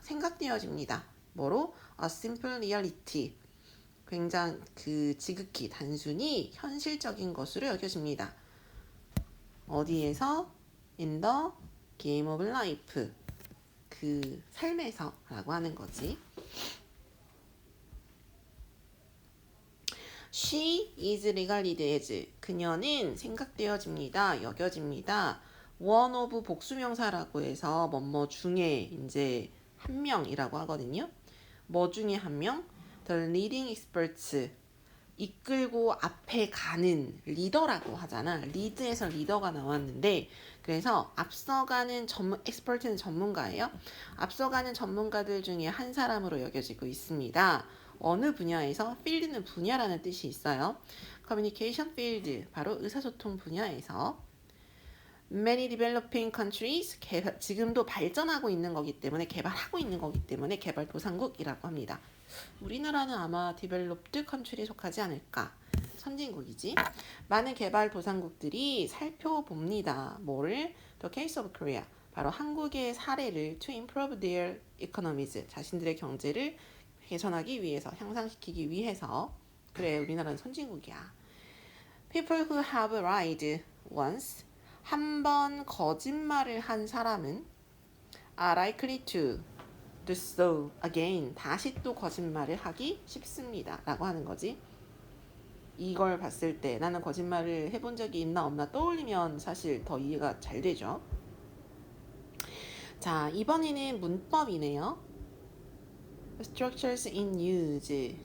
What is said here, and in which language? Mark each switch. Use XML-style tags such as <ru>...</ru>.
<ko>생각되어집니다. 뭐로?</ko> <en>A simple reality</en> <ko>굉장히 지극히 단순히 현실적인 것으로 여겨집니다. 어디에서?</ko> <en>In the game of life</en> <ko>그 삶에서 라고 하는 거지.</ko> <en>She is regarded as</en> <ko>그녀는 생각되어집니다. 여겨집니다. one of 복수명사라고 해서 뭐뭐 중에 이제 한 명이라고 하거든요. 뭐 중에 한 명?</ko> <en>The leading experts</en> <ko>이끌고 앞에 가는 리더라고 하잖아. 리드에서 리더가 나왔는데 그래서 앞서가는 expert는 전문가예요. 앞서가는 전문가들 중에 한 사람으로 여겨지고 있습니다. 어느 분야에서? field는 분야라는 뜻이 있어요.</ko> <en>communication field</en> <ko>바로 의사소통 분야에서</ko> <en>Many developing countries,</en> <ko>지금도 발전하고 있는 거기 때문에 개발하고 있는 거기 때문에 개발도상국이라고 합니다. 우리나라는 아마</ko> <en>developed country</en> <ko>에 속하지 않을까? 선진국이지. 많은 개발도상국들이 살펴봅니다. 뭐를?</ko> <en>The case of Korea.</en> <ko>바로 한국의 사례를</ko> <en>to improve their economies.</en> <ko>자신들의 경제를 개선하기 위해서, 향상시키기 위해서. 그래, 우리나라는 선진국이야.</ko> <en>People who have lied once.</en> <ko>한 번 거짓말을 한 사람은</ko> <en>are likely to do so again.</en> <ko>다시 또 거짓말을 하기 쉽습니다. 라고 하는 거지. 이걸 봤을 때 나는 거짓말을 해본 적이 있나 없나 떠올리면 사실 더 이해가 잘 되죠. 자, 이번에는 문법이네요.</ko> <en>Structures in use.</en>